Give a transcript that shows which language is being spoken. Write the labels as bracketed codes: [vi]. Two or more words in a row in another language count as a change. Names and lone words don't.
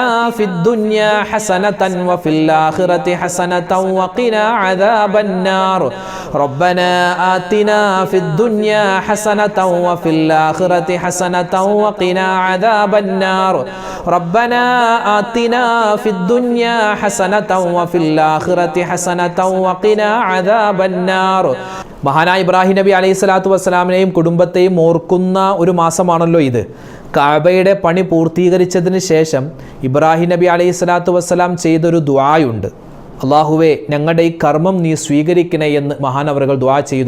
[ar] في الدنيا حسنة وفي الآخرة حسنة وقنا عذاب النار ربنا آتنا في الدنيا حسنة وفي الآخرة حسنة وقنا عذاب النار ربنا آتنا في الدنيا حسنة وفي الآخرة حسنة وقنا عذاب النار [ml] മഹാനായ ഇബ്രാഹിം നബി അലൈഹി സ്വലാത്തു വസ്സലാമിനെയും കുടുംബത്തെയും ഓർക്കുന്ന ഒരു മാസമാണല്ലോ ഇത്. കഅബയുടെ പണി പൂർത്തീകരിച്ചതിന് ശേഷം ഇബ്രാഹിം നബി [ar] عليه الصلاة والسلام [ml] ചെയ്തൊരു ദുആയുണ്ട്. അള്ളാഹുവേ, ഞങ്ങളുടെ ഈ കർമ്മം നീ സ്വീകരിക്കണേ എന്ന് മഹാനവറുകൾ ദുആ ചെയ്തു.